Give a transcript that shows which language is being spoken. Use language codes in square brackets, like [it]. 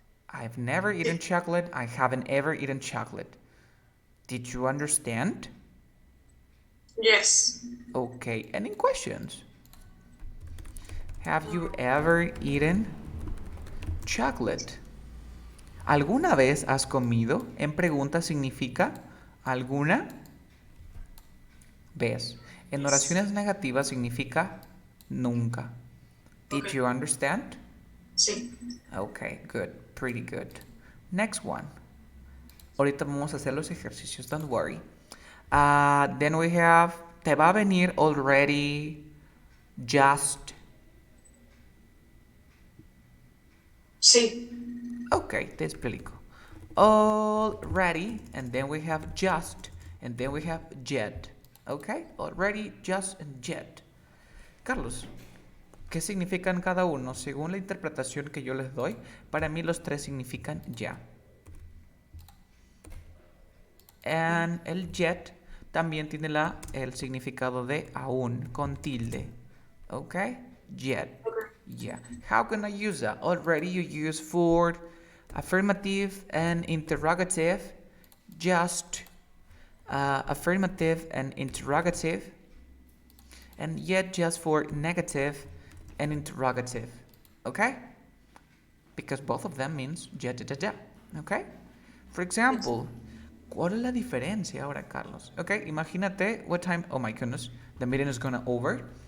[en] I've never eaten chocolate. I haven't ever eaten chocolate. Did you understand? Yes. Okay, any questions? Have you ever eaten chocolate? [es] ¿Alguna vez has comido? En pregunta significa alguna vez. En oraciones negativas significa nunca. [en] Did Okay. you understand? [es] Sí. [en] Okay, good. Pretty good. Next one. [es] Ahorita vamos a hacer los ejercicios, [en] don't worry. [es] Then we have, te va a venir already, just. Sí. Okay, te explico. [en] Already, and then we have just, and then we have yet. Okay, already, just, and yet. [es] Carlos, ¿qué significan cada uno? Según la interpretación que yo les doy, para mí los tres significan ya. And el yet también tiene el significado de aún, con tilde. [en] Okay? Yet. Yeah. How can I use that? Already you use for affirmative and interrogative. Just affirmative and interrogative. And yet just for negative and interrogative. Okay? Because both of them means yet, Okay? For example, [es] ¿cuál es la diferencia ahora, Carlos? [en] Ok, imagínate, what time, oh my goodness, the meeting is gonna over.